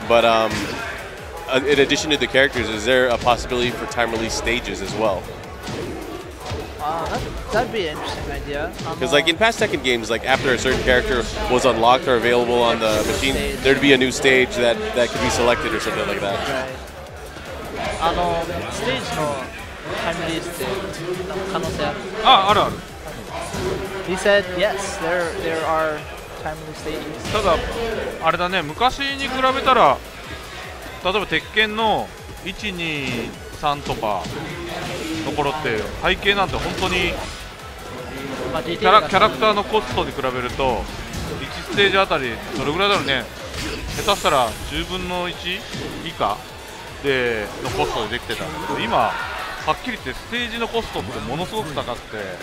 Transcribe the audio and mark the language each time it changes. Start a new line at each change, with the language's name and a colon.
English: But in addition to the characters, is there a possibility for time release stages as well? That'd be an interesting idea. Because like in past Tekken games, like after a certain character was unlocked or available on the machine, there'd be a new stage that could be selected or something like that. Right.
Japanese: ステージのタイムリリースって可能性ある？あるある。
English: He said yes, there are time release stages.
Japanese: ただあれだね、昔に比べたら例えば鉄拳の1、2、3とかの頃って背景なんて本当にキャラクターのコストに比べると1ステージあたりどれぐらいだろうね、下手したら10分の1以下でのコストでできてたんだけど、今はっきり言ってステージのコストってものすごく高くて、